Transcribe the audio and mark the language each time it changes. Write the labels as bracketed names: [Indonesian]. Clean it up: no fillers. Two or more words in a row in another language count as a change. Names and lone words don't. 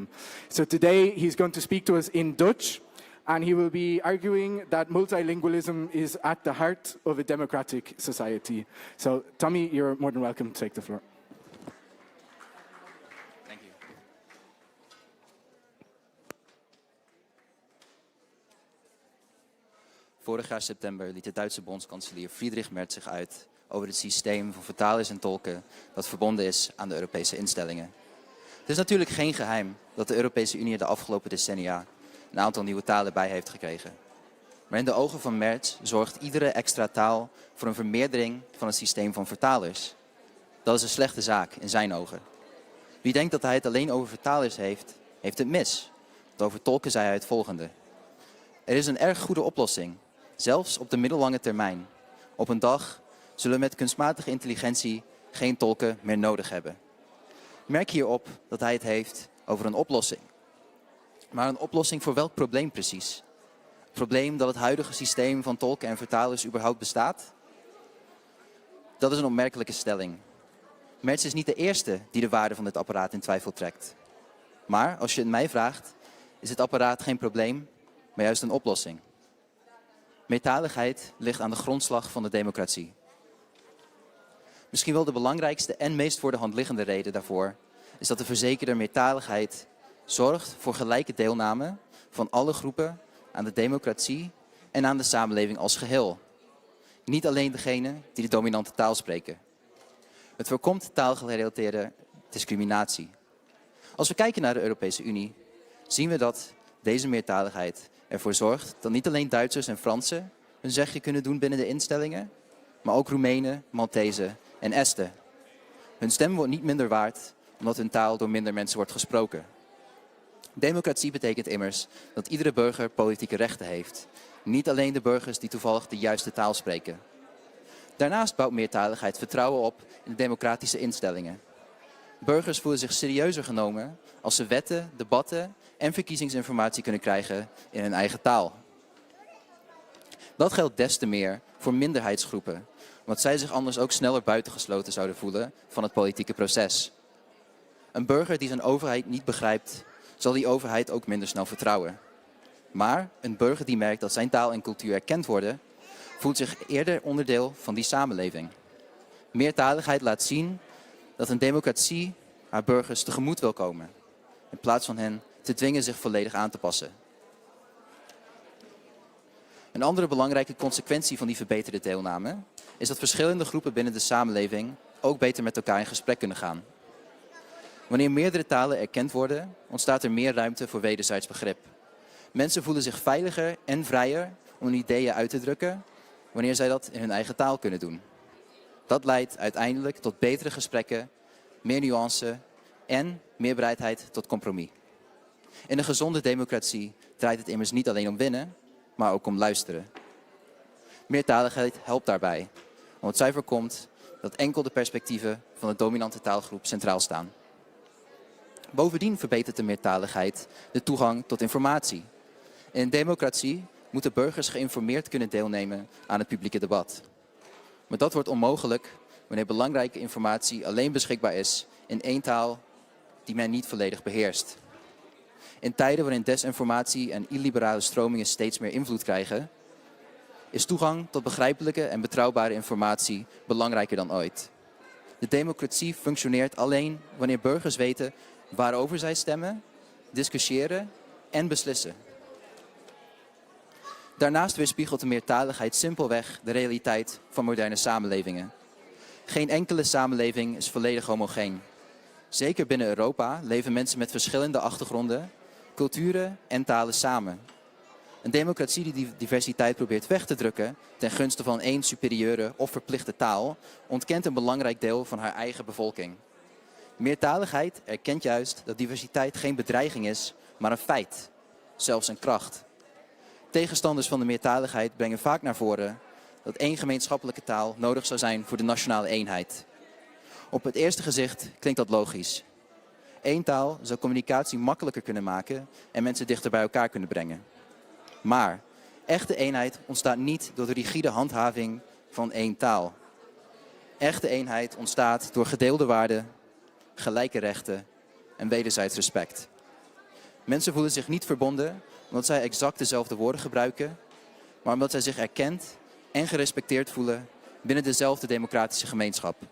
[English] So today he's going to speak to us in Dutch, and he will be arguing that multilingualism is at the heart of a democratic society. So Tommy, you're more than welcome to take the floor. [Dutch] Vorig jaar september liet de Duitse bondskanselier Friedrich Merz zich uit over het systeem van vertalers en tolken dat verbonden is aan de Europese instellingen. Het is natuurlijk geen geheim dat de Europese Unie de afgelopen decennia een aantal nieuwe talen bij heeft gekregen. Maar in de ogen van Merz zorgt iedere extra taal voor een vermeerdering van het systeem van vertalers. Dat is een slechte zaak in zijn ogen. Wie denkt dat hij het alleen over vertalers heeft, heeft het mis. Want over tolken zei hij het volgende. Er is een erg goede oplossing. Zelfs op de middellange termijn. Op een dag zullen we met kunstmatige intelligentie geen tolken meer nodig hebben. Merk hierop dat hij het heeft over een oplossing. Maar een oplossing voor welk probleem precies? Het probleem dat het huidige systeem van tolken en vertalers überhaupt bestaat? Dat is een opmerkelijke stelling. Merz is niet de eerste die de waarde van dit apparaat in twijfel trekt. Maar als je het mij vraagt, is het apparaat geen probleem, maar juist een oplossing. Meertaligheid ligt aan de grondslag van de democratie. Misschien wel de belangrijkste en meest voor de hand liggende reden daarvoor is dat de verzekerde meertaligheid zorgt voor gelijke deelname van alle groepen aan de democratie en aan de samenleving als geheel. Niet alleen degenen die de dominante taal spreken. Het voorkomt taalgerelateerde discriminatie. Als we kijken naar de Europese Unie, zien we dat deze meertaligheid ervoor zorgt dat niet alleen Duitsers en Fransen hun zegje kunnen doen binnen de instellingen, maar ook Roemenen, Maltezen en Esten. Hun stem wordt niet minder waard omdat hun taal door minder mensen wordt gesproken. Democratie betekent immers dat iedere burger politieke rechten heeft. Niet alleen de burgers die toevallig de juiste taal spreken. Daarnaast bouwt meertaligheid vertrouwen op in de democratische instellingen. Burgers voelen zich serieuzer genomen als ze wetten, debatten en verkiezingsinformatie kunnen krijgen in hun eigen taal. Dat geldt des te meer voor minderheidsgroepen, omdat zij zich anders ook sneller buitengesloten zouden voelen van het politieke proces. Een burger die zijn overheid niet begrijpt, zal die overheid ook minder snel vertrouwen. Maar een burger die merkt dat zijn taal en cultuur erkend worden, voelt zich eerder onderdeel van die samenleving. Meertaligheid laat zien dat een democratie haar burgers tegemoet wil komen, in plaats van hen te dwingen zich volledig aan te passen. Een andere belangrijke consequentie van die verbeterde deelname is dat verschillende groepen binnen de samenleving ook beter met elkaar in gesprek kunnen gaan. Wanneer meerdere talen erkend worden, ontstaat er meer ruimte voor wederzijds begrip. Mensen voelen zich veiliger en vrijer om hun ideeën uit te drukken wanneer zij dat in hun eigen taal kunnen doen. Dat leidt uiteindelijk tot betere gesprekken, meer nuance en meer bereidheid tot compromis. In een gezonde democratie draait het immers niet alleen om winnen, maar ook om luisteren. Meertaligheid helpt daarbij, omdat zij voorkomt dat enkel de perspectieven van de dominante taalgroep centraal staan. Bovendien verbetert de meertaligheid de toegang tot informatie. In een democratie moeten burgers geïnformeerd kunnen deelnemen aan het publieke debat. Maar dat wordt onmogelijk wanneer belangrijke informatie alleen beschikbaar is in één taal die men niet volledig beheerst. In tijden waarin desinformatie en illiberale stromingen steeds meer invloed krijgen, is toegang tot begrijpelijke en betrouwbare informatie belangrijker dan ooit. De democratie functioneert alleen wanneer burgers weten waarover zij stemmen, discussiëren en beslissen. Daarnaast weerspiegelt de meertaligheid simpelweg de realiteit van moderne samenlevingen. Geen enkele samenleving is volledig homogeen. Zeker binnen Europa leven mensen met verschillende achtergronden, culturen en talen samen. Een democratie die die diversiteit probeert weg te drukken ten gunste van één superieure of verplichte taal, ontkent een belangrijk deel van haar eigen bevolking. Meertaligheid erkent juist dat diversiteit geen bedreiging is, maar een feit, zelfs een kracht. Tegenstanders van de meertaligheid brengen vaak naar voren dat één gemeenschappelijke taal nodig zou zijn voor de nationale eenheid. Op het eerste gezicht klinkt dat logisch. Eén taal zou communicatie makkelijker kunnen maken en mensen dichter bij elkaar kunnen brengen. Maar echte eenheid ontstaat niet door de rigide handhaving van één taal. Echte eenheid ontstaat door gedeelde waarden, gelijke rechten en wederzijds respect. Mensen voelen zich niet verbonden omdat zij exact dezelfde woorden gebruiken, maar omdat zij zich erkend en gerespecteerd voelen binnen dezelfde democratische gemeenschap.